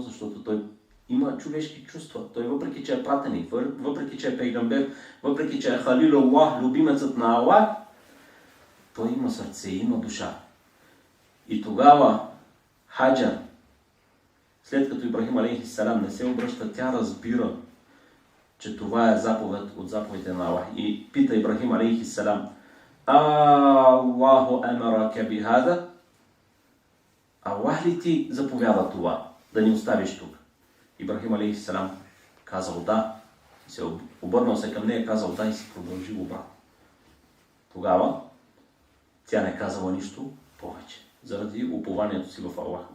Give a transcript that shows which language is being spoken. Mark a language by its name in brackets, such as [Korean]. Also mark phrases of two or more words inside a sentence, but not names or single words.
[Bulgarian] Защото той има човешки чувства. Той въпреки, че е пратеник, въпреки, че е пейгамбер, въпреки, че е [Arabic] خليل الله, [Bulgarian] любимецът на Аллах, той има сърце, има душа. И тогава Хаджар, след като Ибрахим алейхиссалам не се обръща, тя разбира, че това е заповед от заповедите на Аллах. И пита Ибрахим алейхиссалам, [Arabic] آلله أمرك بهذا? [Bulgarian] Аллах ли ти заповяда това, да ни оставиш тук? Ибрахим алейхиссалам казал да. Се обърнал се към нея, казал да и си продължил обратно. Тогава тя не казала нищо повече, заради упованието си в Аллах.